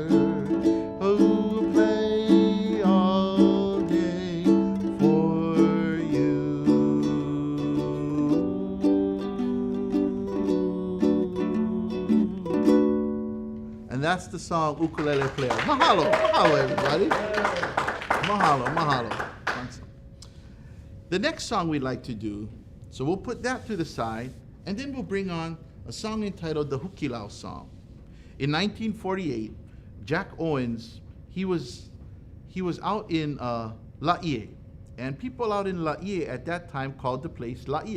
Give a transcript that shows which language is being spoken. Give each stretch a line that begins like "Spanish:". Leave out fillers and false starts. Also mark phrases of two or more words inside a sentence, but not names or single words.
English: Who will play all day for you? And that's the song, Ukulele Player.
Hawaiian: Mahalo, mahalo,
English: everybody.
Hawaiian: Mahalo, mahalo.
English: The next song we'd like to do, so we'll put that to the side, and then we'll bring on a song entitled the Hukilau Song. In 1948, Jack Owens, he was out in Laie, and people out in Laie at that time called the place Laia.